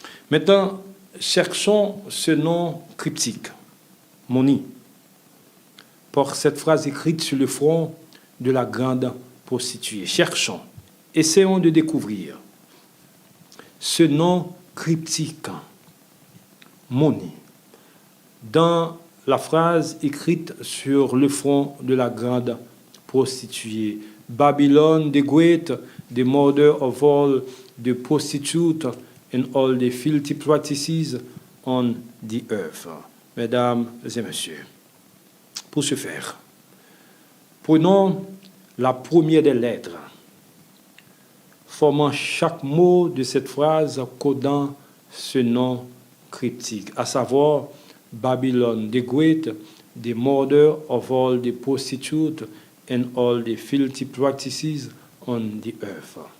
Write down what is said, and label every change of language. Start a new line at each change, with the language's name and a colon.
French: Maintenant, cherchons ce nom cryptique, Moni, par cette phrase écrite sur le front de la grande prostituée. Cherchons, essayons de découvrir ce nom cryptique, Moni, dans la phrase écrite sur le front de la grande prostituée.
English: Babylon the Great, the mother of all the prostitutes and all the filthy practices on the earth.
French: Mesdames et messieurs, pour ce faire, prenons la première des lettres, formant chaque mot de cette phrase codant ce nom cryptique, à savoir
English: Babylon the Great, the mother of all the prostitutes and all the filthy practices on the earth.